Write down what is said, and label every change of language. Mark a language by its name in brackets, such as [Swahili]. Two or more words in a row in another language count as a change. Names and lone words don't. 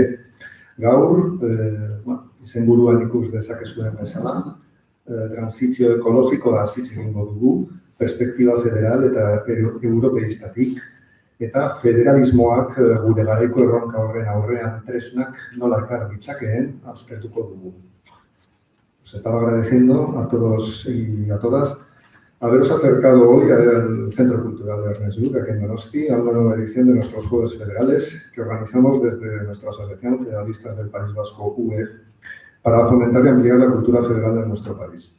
[Basque] Gaur, izenburuan ikus dezakezuen bezala, transizio ekologikoa hitz egingo dugu, perspektiba federal eta europeistatik, eta federalismoak gure garaiko erronka horren aurrean tresnak nola ekar ditzakeen aztertuko dugu. [Spanish] Os estaba agradeciendo a todos y a todas haberos acercado hoy al Centro Cultural de Ernest Youth, aquí en Donosti, a una nueva edición de nuestros Jueves Federales que organizamos desde nuestra Asociación Federalistas del País Vasco, UEF, para fomentar y ampliar la cultura federal de nuestro país.